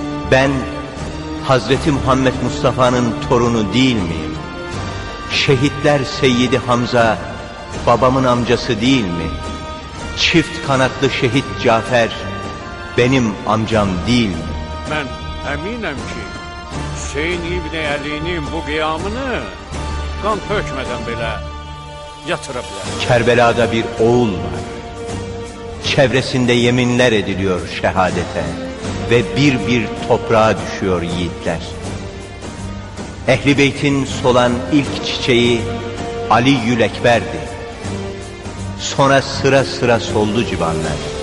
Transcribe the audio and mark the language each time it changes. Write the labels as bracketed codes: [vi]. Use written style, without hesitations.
[tr] Ben Hazreti Muhammed Mustafa'nın torunu değil miyim? Şehitler Seyyidi Hamza babamın amcası değil mi? Çift kanatlı şehit Cafer benim amcam değil mi? [az] Mən əminəm ki, Hüseyin İbn Əlinin bu qiyamını qan tökmədən belə yatıra bilər. [tr] Kerbela'da bir oğul var. Çevresinde yeminler ediliyor şehadete ve bir bir toprağa düşüyor yiğitler. Ehli Beyt'in solan ilk çiçeği Aliyyül Ekber'di. Sonra sıra sıra soldu civanlar.